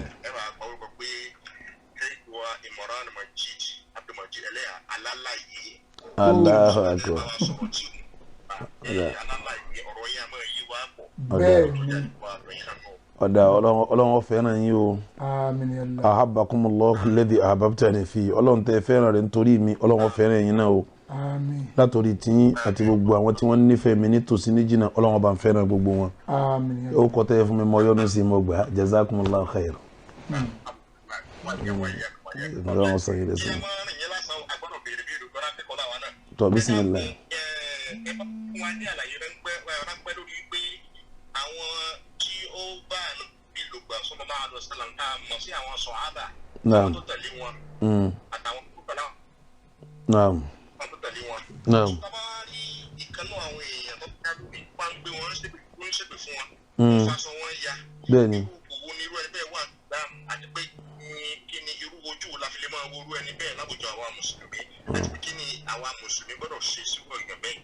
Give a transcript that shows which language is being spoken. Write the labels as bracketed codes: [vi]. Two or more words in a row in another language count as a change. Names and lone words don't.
[yo] Ẹ máa gba orúkọ pé Sheikh wa Imran Majid Abdulmajid Eleha alálàyé. [ar] الله أكبر. [yo] Alálàyé ọ̀rọ̀ yẹn a máa yí wá pọ̀. bẹ́ẹ̀ ni ọ̀dà Ọlọ́run fẹ́ràn yín o. àmín [ar] يا الله. أحبك الله الذي أحببتني في [yo] Ọlọ́run tẹ́ fẹ́ràn rẹ̀ nítorí mi Ọlọ́run fẹ́ràn yín náà o. àmín látòrí tí àti gbogbo àwọn tí wọ́n nífẹ̀ẹ́ mi nítòsí ní jìnnà Ọlọ́run bá ń fẹ́ràn gbogbo wọn àmín ó kọ́ tẹ́ fún mi mọ́ yọ́nú sí mọ́ gbà [ar] جزاكم الله خير. [yo] Ọlọ́run sọ yìí lẹ́sìn. Tọ́ bismillah. Wọ́n ní àlàyé ránpẹ́ lórí pé àwọn tí ó bá bí lògbà [ar] صلى الله عليه وسلم [yo] tá a mọ̀ sí àwọn sọ̀hábà Naam. tó tẹ̀lé wọn àtàwọn tó tẹ̀lé wọn. Naam. Tó tẹ̀lé wọn. Naam. Bàbá rí ìkànnú àwọn èèyàn tó bá lórí pa ń gbé wọn ṣépè fún wọn. Mm. Wọ́n faṣọ wọn ya. Bẹ́ẹ̀ni. Owó ní irú ẹni bẹ́ẹ̀ wà gbà àti pé kí ni irú ojú wo la fi lè máa wo irú ẹni bẹ́ẹ̀ láwùjọ àwa mùsùlùmí àti pé kí ni àwa mùsùlùmí gbọ́dọ̀ ṣe síwọ́ ìgbà bẹ́ẹ̀.